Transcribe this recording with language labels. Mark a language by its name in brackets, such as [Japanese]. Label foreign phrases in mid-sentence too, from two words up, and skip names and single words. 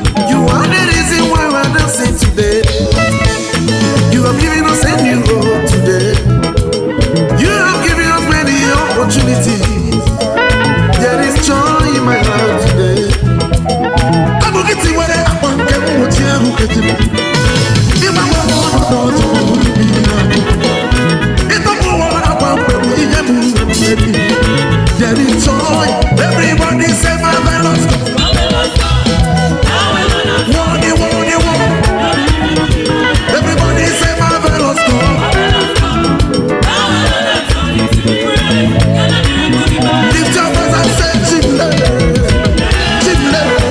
[English] You are the reason why we're dancing today. You have given us a new hope today. You have given us many opportunities. There is joy in my heart today. [Igbo] Abụ gị tiwara akwa nke mgbochi ahụ kechiri. Ịgbanwe ọnọdụ ọjọọ bụ mbibi ya. Ịtọpụ ụwa akwa mkpe bụ ihe bụ mmeri. [English] There is joy. Everybody say, "Marvelous." Worthy, worthy, worthy. Everybody say marvelous God. Lift your voice and say, [Igbo] "Chimle, Chimle."